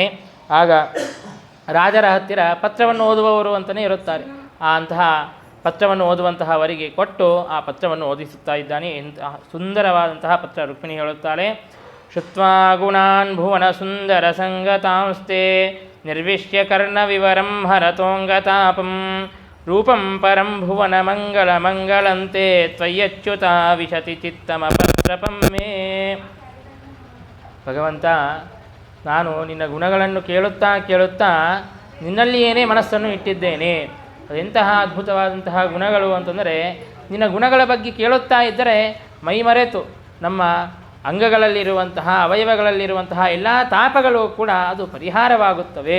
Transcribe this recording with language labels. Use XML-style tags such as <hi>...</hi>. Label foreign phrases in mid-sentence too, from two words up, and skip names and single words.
<kn>ಆಗ ರಾಜರ ಹತ್ತಿರ ಪತ್ರವನ್ನು ಓದುವವರು ಅಂತಲೇ ಇರುತ್ತಾರೆ, ಅಂತಹ ಪತ್ರವನ್ನು ಓದುವಂತಹವರಿಗೆ ಕೊಟ್ಟು ಆ ಪತ್ರವನ್ನು ಓದಿಸುತ್ತಾ ಇದ್ದಾನೆ. ಇಂತಹ ಸುಂದರವಾದಂತಹ ಪತ್ರ ರುಕ್ಮಿಣಿ ಹೇಳುತ್ತಾಳೆ.</kn> <sa>ಶುತ್ವಾ ಗುಣಾನ್ ಭುವನ ಸುಂದರ ಸಂಗತಾಂಸ್ತೆ ನಿರ್ವಿಶ್ಯ ಕರ್ಣ ವಿವರಂ ಹರತೋಂಗತಾಪಂ ರೂಪಂ ಪರಂ ಭುವನ ಮಂಗಳ ಮಂಗಳಂತೆ ತ್ವಯ್ಯಚ್ಯುತ ವಿಶತಿ ಚಿತ್ತಮಪತ್ರಪಂ ಮೇ.</sa> <kn>ಭಗವಂತ, ನಾನು ನಿನ್ನ ಗುಣಗಳನ್ನು ಕೇಳುತ್ತಾ ಕೇಳುತ್ತಾ ನಿನ್ನಲ್ಲಿಯೇ ಮನಸ್ಸನ್ನು ಇಟ್ಟಿದ್ದೇನೆ. ಅದೆಂತಹ ಅದ್ಭುತವಾದಂತಹ ಗುಣಗಳು ಅಂತಂದರೆ, ನಿನ್ನ ಗುಣಗಳ ಬಗ್ಗೆ ಕೇಳುತ್ತಾ ಇದ್ದರೆ ಮೈಮರೆತು ನಮ್ಮ ಅಂಗಗಳಲ್ಲಿರುವಂತಹ ಅವಯವಗಳಲ್ಲಿರುವಂತಹ ಎಲ್ಲ ತಾಪಗಳು ಕೂಡ ಅದು ಪರಿಹಾರವಾಗುತ್ತವೆ.</kn>